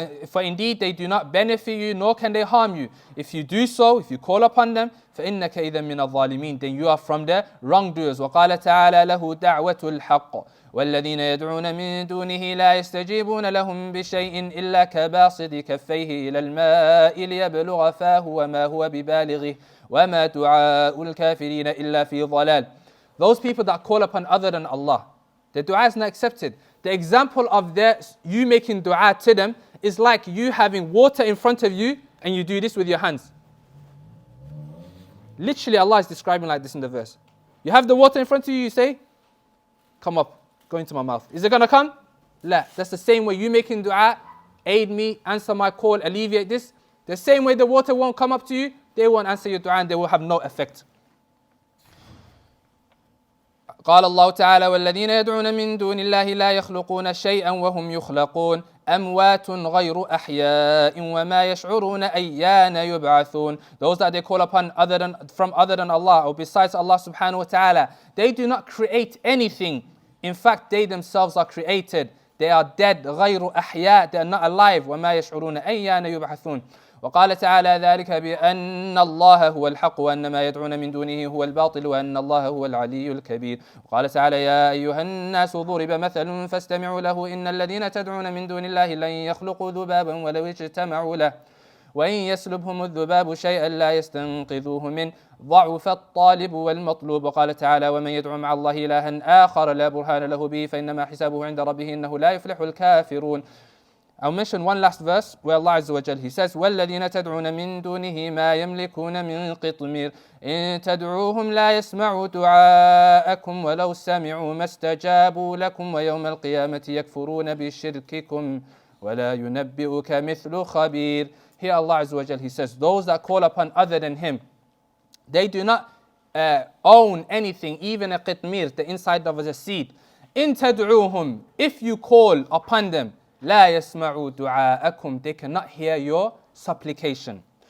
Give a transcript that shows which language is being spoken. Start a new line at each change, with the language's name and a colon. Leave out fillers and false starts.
English: For indeed they do not benefit you nor can they harm you. If you do so, if you call upon them,
Arabic: فإنك إذا من الظالمين,
English: then you are from the wrongdoers.
Arabic: وقال تعالى له دعوة الحق والذين يدعون من دونه لا يستجيبون لهم بشيء إلا كباسط كفيه إلى الماء ليبلغ فاه وما هو ببالغه وما دعاء الكافرين إلا في ضلال.
English: Those people that call upon other than Allah, the dua is not accepted. The example of you making dua to them is like you having water in front of you and you do this with your hands. Literally Allah is describing like this in the verse. You have the water in front of you, you say, come up. Go into my mouth. Is it going to come? La. That's the same way you making dua, aid me, answer my call, alleviate this. The same way the water won't come up to you, they won't answer your dua and they will have no effect.
Arabic: قال الله تعالى والذين يدعون من دون الله لا يخلقون شيئا وهم يخلقون أموات غير أحياء وما يشعرون أيان يبعثون.
English: Those that they call upon from other than Allah or besides Allah subhanahu wa ta'ala, they do not create anything. In fact, they themselves are created. They are dead.
Arabic: غير أحياء.
English: They are not alive.
Arabic: وما يشعرون أيان يبعثون. وقال تعالى ذلك بأن الله هو الحق وأن ما يدعون من دونه هو الباطل وأن الله هو العلي الكبير. وقال تعالى يا أيها الناس ضرب مثل فاستمعوا له إن الذين تدعون من دون الله لن يخلقوا ذبابا ولو اجتمعوا له وإن يسلبهم الذباب شيئا لا يستنقذوه منه ضعف الطالب والمطلوب. وقال تعالى ومن يدعو مع الله إلها آخر لا برهان له به فإنما حسابه عند ربه إنه لا يفلح الكافرون.
English: I'll mention one last verse where Allah Azza wa Jal, He says
Arabic: وَالَّذِينَ تَدْعُونَ مِن دُونِهِ مَا يَمْلِكُونَ مِن قِطْمِيرٍ إِن تَدْعُوهُمْ لَا يَسْمَعُوا دُعَاءَكُمْ وَلَوْ سَمِعُوا مَا اسْتَجَابُوا لَكُمْ وَيَوْمَ الْقِيَامَةِ يَكْفُرُونَ بِشِرْكِكُمْ وَلَا يُنَبِّئُكَ مِثْلُ خَبِيرٍ.
English: Here Allah Azza wa Jal, He says those that call upon other than Him, they do not own anything, even a qitmir, the inside of a seed.
Arabic: إِن تَدْعُوهُمْ,
English: if you call upon them,
Arabic: لا يسمعوا دعاءكم,
English: they cannot hear your supplication.